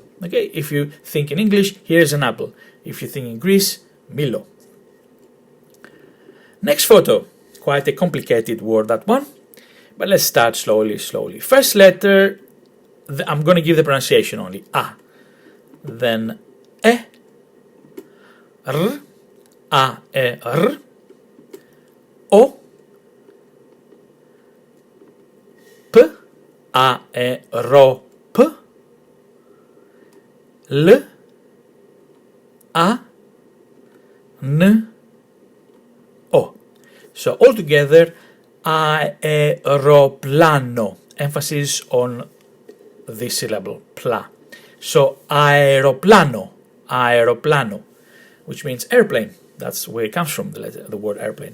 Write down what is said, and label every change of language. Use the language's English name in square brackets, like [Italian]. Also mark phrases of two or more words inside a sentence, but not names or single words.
[English] Okay, if you think in English, here's an apple. If you think in Greece, Milo. Next photo. Quite a complicated word, that one. But let's start slowly. First letter, I'm going to give the pronunciation only. A. Then E. R. A, E, R. O. P. A, E, R, P. L. A. N. O. So altogether, aeroplano. Emphasis on this syllable, pla. So aeroplano, aeroplano, which means airplane. That's where it comes from, the word airplane.